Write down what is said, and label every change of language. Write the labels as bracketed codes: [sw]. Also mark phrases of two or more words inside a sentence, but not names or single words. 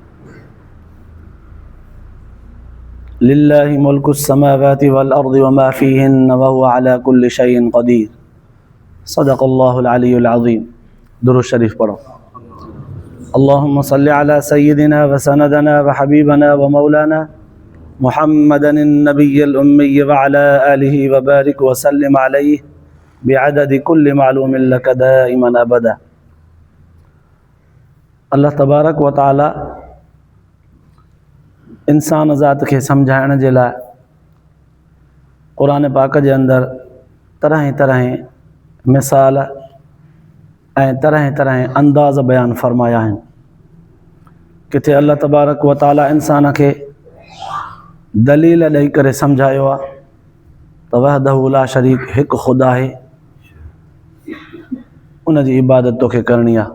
[ar] لله ملك السماوات والأرض وما فيهن وهو على كل شيء قدير صدق الله العلي العظيم [ur] درود شريف پڑھو [ar] اللهم صل على سيدنا وسندنا وحبيبنا ومولانا محمد النبي الأمي وعلى آله وبارك وسلم عليه بعدد كل معلوم لك دائما أبدا. [sd] अल्लाह [ar] تبارك وتعالى [sd] इंसान ज़ात खे सम्झाइण जे लाइ क़ुरान पाक जे अंदरि तरह तरह मिसाल ऐं तरह तरह अंदाज़ बयान फरमाया आहिनि। किथे अल्लाह [ar] تبارك وتعالى [sd] इंसान खे दलील ॾेई करे सम्झायो आहे त [ar] وحده لا شريك [sd] हिकु ख़ुदा आहे, उन जी इबादत तोखे करणी आहे।